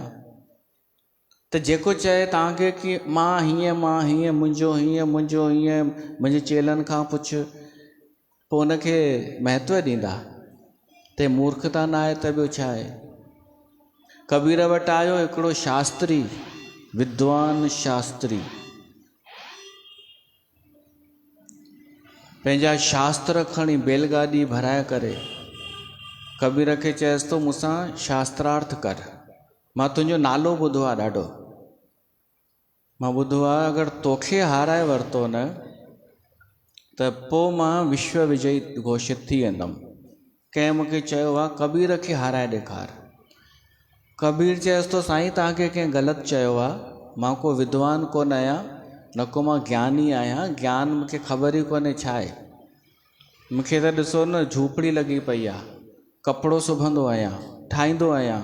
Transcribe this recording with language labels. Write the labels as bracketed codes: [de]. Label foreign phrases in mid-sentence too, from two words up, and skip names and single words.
[sd] त जेको चए तव्हांखे कि मां हीअं मुंहिंजो हीअं मुंहिंजे चेलनि खां पुछ, पोइ उनखे महत्व ॾींदा। त मूर्खता न आहे त ॿियो छा आहे। कबीर वटि आयो हिकिड़ो शास्त्री, विद्वान शास्त्री, पंहिंजा शास्त्र खणी बैलगाॾी भराए करे कबीर खे चएसि थो मूंसां शास्त्रार्थ कर। मां तुंहिंजो नालो ॿुधो आहे ॾाढो, मां ॿुधो आहे अगरि तोखे हाराए वरितो न त पोइ मां विश्व विजयी घोषित थी वेंदुमि। कंहिं मूंखे चयो आहे कबीर खे हाराए ॾेखार। कबीर चएसि थो साईं तव्हांखे कंहिं ग़लति चयो आहे, मां को विद्वान कोन आहियां, न को मां ज्ञानी आहियां। ज्ञान मूंखे ख़बर ई कोन्हे छा आहे। मूंखे त ॾिसो न झूपड़ी लॻी पई आहे, कपिड़ो सिबंदो आहियां, ठाहींदो आहियां।